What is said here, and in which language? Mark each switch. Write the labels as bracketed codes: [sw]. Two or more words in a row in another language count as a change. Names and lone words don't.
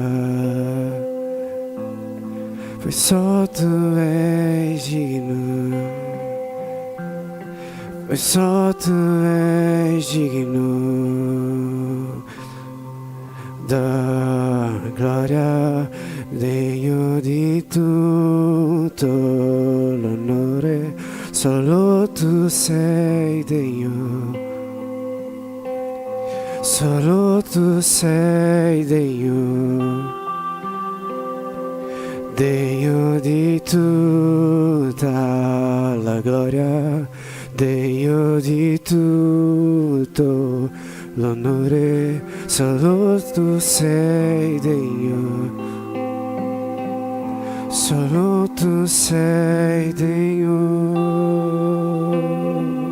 [pt] pois só tu és digno, pois só tu és digno da glória, [it] degno di tutto l'onore, solo tu sei degno, solo tu sei degno, degno di tutta la gloria, degno di tutto l'onore, solo tu sei degno, solo tu sei degno.